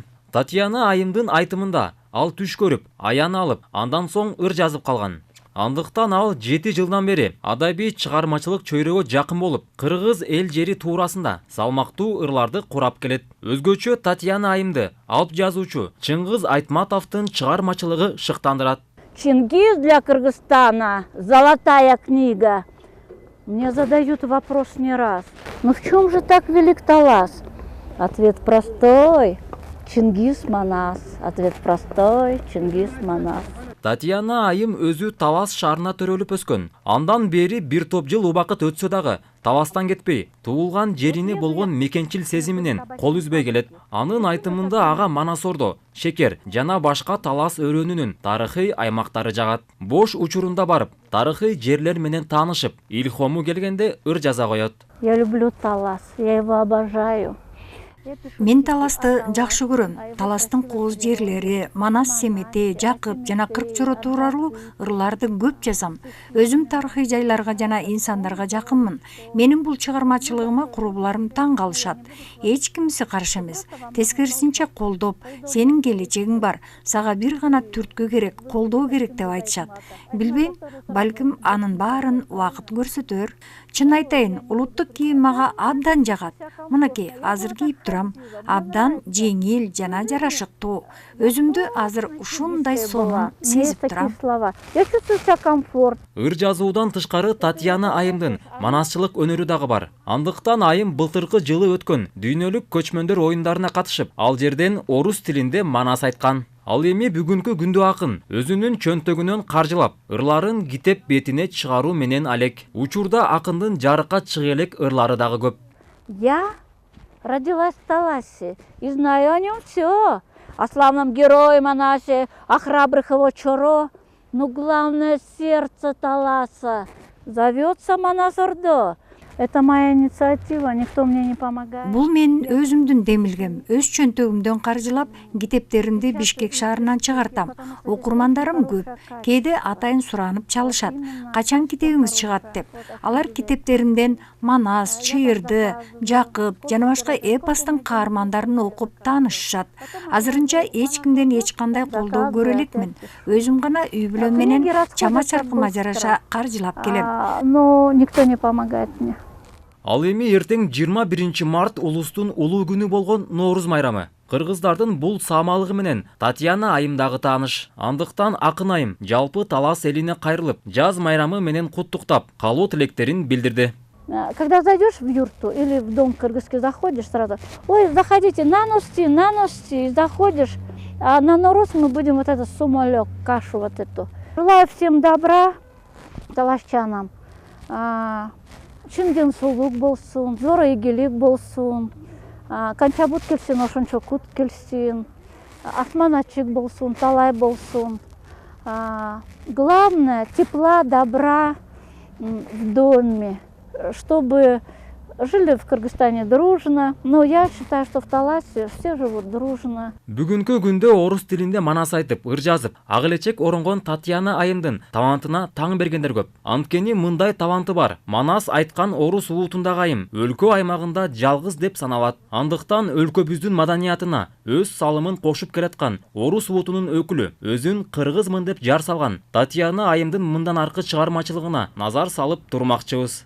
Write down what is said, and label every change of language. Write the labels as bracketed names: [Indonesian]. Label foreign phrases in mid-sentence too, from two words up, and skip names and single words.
[Kyrgyz] Татьяна айымдын айтымында ал түш көрүп, аян алып, андан соң ыр жазып калган. Андыктан ал 7 жылдан бери адабий чыгармачылык чөйрөгө жакын болуп, кыргыз эл жери туурасында салмактуу ырларды курап келет. Өзгөчө Татьяна айымды алып жазуучу Чыңгыз Айтматовдун чыгармачылыгы шыктандырат. [Russian] Чингис для Кыргызстана золотая книга. Мне задают вопрос не раз. Ну в чем же так велик Талас? Ответ простой. Чингис Манас. Ответ простой. Чингис Манас. [Kyrgyz] Татьяна айым өзү Талас шаарына төрөлүп өскөн. Андан бери бир топ жыл убакыт өтсө дагы Таластан кетпей, туулган жерине болгон мекенчил сезиминен кол үзбөй келет. Анын айтымында ага Манасордо, Шекер жана башка Талас өрөөнүнүн тарыхый аймактары жагат. Бош учурунда барып, тарыхый жерлер менен таанышып, илхому келгенде ыр жаза коет. [Russian] Я люблю Талас, я его обожаю. [Kyrgyz] Мен Таласты жакшы көрөм. Таластын кооз жерлери, Манас Семети, Жакып жана Кыркчоро тууралуу ырларды көп жазам. Өзүм тарыхый жайларга жана инсандарга жакынмын. Менин бул чыгармачылыгыма курбуларым таң калышат. Эч кимиси каршы эмес. Тескерисинче колдоп, сенин келечегиң бар, сага бир гана түрткү керек, колдоо керек деп айтышат. Билбейм, балким анын баарын убакыт көрсөтөр. Чын айтайын, улуттук кийим мага абдан жагат. Мынакей, азыр кийип турам. Абдан жеңил жана жарашыктуу. Өзүмдү азыр ушундай сонун сезип турам. [Russian] Я чувствую себя комфорт. [Kyrgyz] Ыр жазуудан тышкары Татьяна айымдын манасчылык өнөрү дагы бар. Андыктан айым былтыркы жылы өткөн дүйнөлүк көчмөндөр оюндарына катышып, ал жерден орус тилинде манас айткан. Ал эми бүгүнкү күндө акын өзүнүн чөнтөгүнөн каржылап, ырларын китеп бетине чыгаруу менен алек. Учурда акындын жарыкка чыга элек ырлары дагы көп. [Russian] Я родилась в Таласе и знаю о нем все. О славном герое Манасе, о храбрых его Чоро. Но главное сердце Таласа зовется Манас-Ордо. Это моя инициатива, никто мне не помогает. [Kyrgyz] Бул мен өзүмдүн демилгем, өз чөнтөгүмдөн каржылап, китептеримди Бишкек шаарынан чыгартам. Окурмандарым көп. Кээде атайын суранып чалышат. Качан китебиңиз чыгат деп. Алар китептеримден Манас, Чыйырды, Жакып жана башка эпостун каармандарын окуп таанышышат. Азырынча эч кимден эч кандай колдоо көрө элекмин. Өзүм гана үй бүлөм менен чама чаркыма жараша каржылап келем. [Russian] Но никто не помогает мне. [Kyrgyz] Ал эми эртең 21 март улустун улуу күнү болгон Нооруз майрамы. Кыргыздардын бул саамалыгы менен Татьяна айымдагы тааныш. Андыктан акын айым жалпы Талас элине кайрылып, жаз майрамы менен куттуктап, калуу тилектерин билдирди. [Russian] Когда зайдешь в юрту или в дом кыргызский заходишь сразу, ой, заходите, на ности, и заходишь, а на Нороз мы будем вот этот сумалек, кашу вот эту. Желаю всем добра, талашчанам. [Kyrgyz] Чын денсаулык болсун, зор ийгилик болсун, канча бут келсин, ошончо кут келсин, асман ачык болсун, талай болсун. [Russian] Главное, тепла, добра в доме, чтобы жили в Кыргызстане дружно. Но я считаю, что в Таласе все живут дружно. [Kyrgyz] Бүгүнкү күндө орус тилинде манас айтып, ыр жазып, ак элечек оронгон Татьяна айымдын талантына таң бергендер көп. Анткени мындай таланты бар. Манас айткан орус улутундагы айым өлкө аймагында жалгыз деп саналат. Андыктан өлкөбүздүн маданиятына өз салымын кошуп келаткан орус улутунун өкүлү, өзүн кыргызмын деп жар салган Татьяна айымдын мындан аркы чыгармачылыгына назар салып турмакчыбыз.